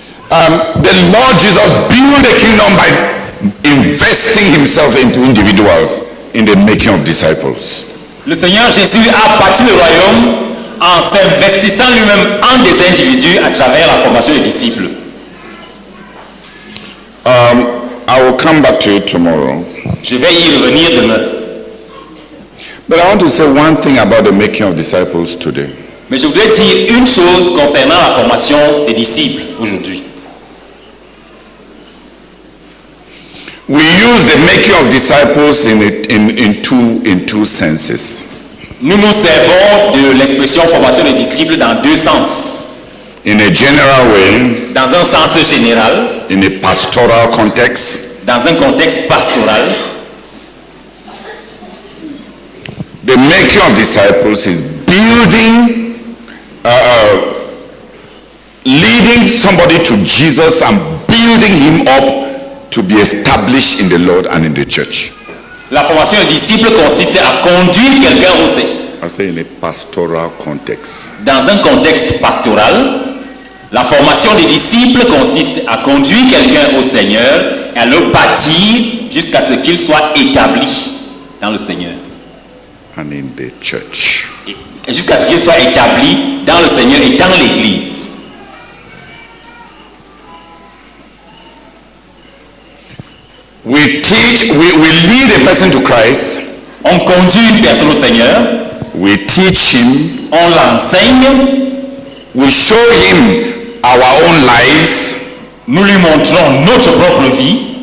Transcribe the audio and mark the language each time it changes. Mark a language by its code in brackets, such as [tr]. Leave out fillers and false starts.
[en] The Lord Jesus built the kingdom by investing himself into individuals in the making of disciples. [fr] Le Seigneur Jésus a bâti le royaume en s'investissant lui-même en des individus à travers la formation des disciples. [en] I will come back to it tomorrow. [fr] Je vais y revenir demain. [en] But I want to say one thing about the making of disciples today. [fr] Mais je voudrais dire une chose concernant la formation des disciples aujourd'hui. [en] We use the making of disciples in two senses. [fr] Nous nous servons de l'expression formation des disciples dans deux sens. [en] In a general way, [fr] dans un sens général, [en] in a pastoral context, [fr] dans un contexte pastoral, [en] the making of disciples is building, leading somebody to Jesus and building him up to be established in the Lord and in the church. [fr] La formation des disciples consiste à conduire quelqu'un au Seigneur. [en] I say in a pastoral context. [fr] Dans un contexte pastoral, la formation des disciples consiste à conduire quelqu'un au Seigneur et à le bâtir jusqu'à ce qu'il soit établi dans le Seigneur. [en] And in the church. [fr] Et jusqu'à ce qu'il soit établi dans le Seigneur et dans l'Église. [en] We teach, we lead a person to Christ. [fr] On conduit une personne au Seigneur. [en] We teach him. [fr] On l'enseigne. [en] We show him our own lives. [fr] Nous lui montrons notre propre vie.